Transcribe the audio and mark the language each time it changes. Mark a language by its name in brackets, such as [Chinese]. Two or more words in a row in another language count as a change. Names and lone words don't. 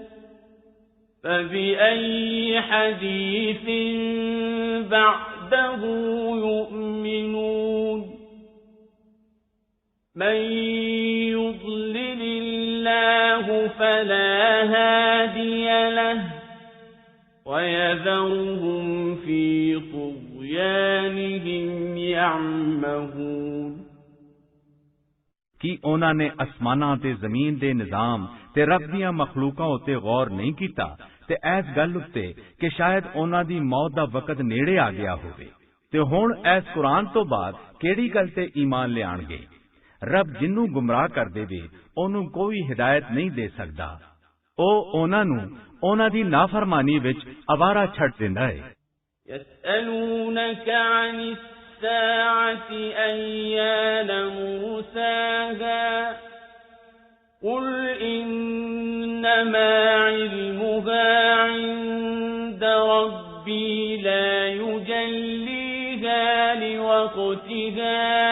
[Arabic] فَبِأَيِّ حَدِيثٍ بَعْدَهُ يُؤْمِنُونَ مَنْ يُضْلِلِ اللَّهُ فَلَا هَادِيَ لَهُ وَيَذَرُهُمْ فِي طُغْيَانِهِمْ يَعْمَهُونَ [Punjabi] ਕੀ ਉਹਨਾਂ ਨੇ ਅਸਮਾਨਾਂ ਤੇ ਜ਼ਮੀਨ ਦੇ ਨਿਜ਼ਾਮ ਤੇ ਰੱਬ ਦੀਆਂ ਮਖਲੂਕਾਂ ਉੱਤੇ ਗੌਰ ਨਹੀਂ ਕੀਤਾ ਤੇ ਇਸ ਗੱਲ ਉੱਤੇ ਕਿ ਸ਼ਾਇਦ ਉਹਨਾਂ ਦੀ ਮੌਤ ਦਾ ਵਕਤ ਨੇੜੇ ਆ ਗਿਆ ਹੋਵੇ ਤੇ ਹੁਣ ਇਸ ਕੁਰਾਨ ਤੋਂ ਬਾਅਦ ਕਿਹੜੀ ਗੱਲ ਤੇ ਈਮਾਨ ਲਿਆਣਗੇ ਰੱਬ ਜਿੰਨੂੰ ਗੁੰਮਰਾਹ ਕਰ ਦੇਵੇ ਉਹਨੂੰ ਕੋਈ ਹਿਦਾਇਤ ਨਹੀਂ ਦੇ ਸਕਦਾ ਉਹ ਉਹਨਾਂ ਨੂੰ ਉਹਨਾਂ ਦੀ ਨਾਫਰਮਾਨੀ ਵਿੱਚ ਅਵਾਰਾ ਛੱਡ ਦਿੰਦਾ ਹੈ [Arabic] يسألونك عن الساعة أيان مرساها قل إنما علمها عند ربي لا يجليها لوقتها